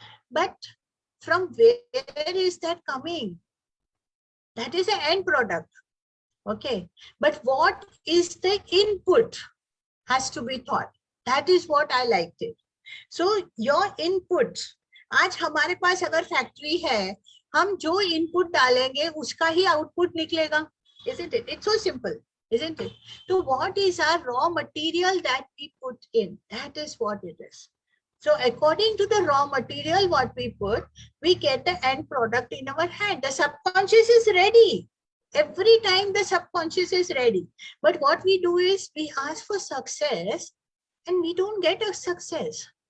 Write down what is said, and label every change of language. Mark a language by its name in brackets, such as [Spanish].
[English] But from where is that coming? That is the end product. Okay, but what is the input has to be thought. That is what I liked it. So your input, [Hindi] आज हमारे पास अगर factory है, हम जो input डालेंगे उसका ही output निकलेगा, [English] isn't it? It's so simple, isn't it? So what is our raw material that we put in? That is what it is. So according to the raw material what we put, we get the end product in our hand. The subconscious is ready. Every time the subconscious is ready. But what we do is we ask for success and we don't get a success.